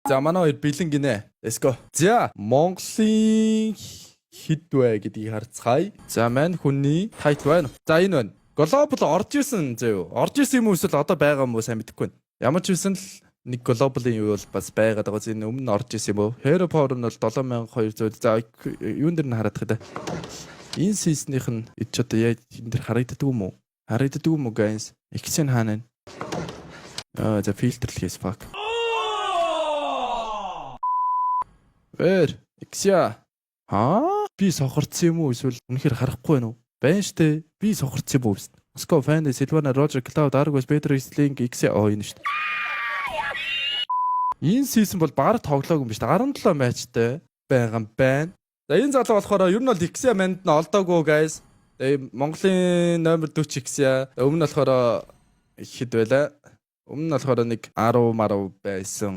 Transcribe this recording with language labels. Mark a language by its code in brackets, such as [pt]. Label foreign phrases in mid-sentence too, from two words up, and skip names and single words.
[mn] За манай хоёр бэлэн гинэ. [en] Let's go. [mn] За Монголын хэд вэ гэдгийг харцгаая. За мань хүний тайтл байна. За энэ байна. Global орж ирсэн зөө. Орж ирсэн юм уу эсвэл одоо байгаа юм уу сайн мэдэхгүй байна. Ямар ч байсан л нэг глобалын юу бол бас байгаад байгаа. Энэ өмнө орж ирсэн юм уу? Hero Power нь бол 7200. За юун дээр нь хараад тахта. Энэ сиснийх нь ч одоо яаж энэ дэр харагддаг юм уу? Харагддаг юм уу guys? Эксэн хаана вэ? За фильтрлэхээс fuck. Эксия. Би сохорцсон юм уу эсвэл үнэхээр харахгүй байна уу? Байна штэ. Би сохорцсон юм уу? Moscow Fan, Silvana, Roger, Cloud, Argos, Pedro, Sling, Exia энэ штэ. Энэ сизон бол баг тоглоог юм биш. 17 матчтай байгаа юм байна. За энэ залуу болохоор ер нь бол Exia манд нь олдоогүй guys. Тэгээ Монголын номер 40 Exia. Өмнө нь болохоор хэд байлаа? Өмнө нь болохоор нэг 10 байсан.